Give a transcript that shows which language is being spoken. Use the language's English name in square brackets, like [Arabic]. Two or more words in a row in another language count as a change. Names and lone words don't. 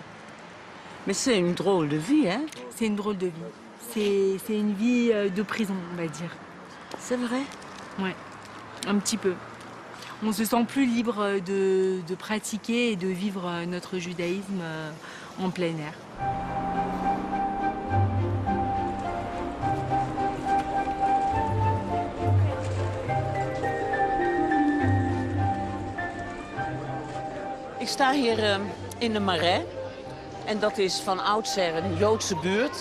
[French] Mais c'est une drôle de vie, hein? C'est une drôle de vie. C'est une vie de prison, on va dire. C'est vrai? Ouais, un petit peu. On se sent plus libre de pratiquer et de vivre notre judaïsme en plein air. [Dutch] Ik sta hier in de Marais en dat is van oudsher een Joodse buurt.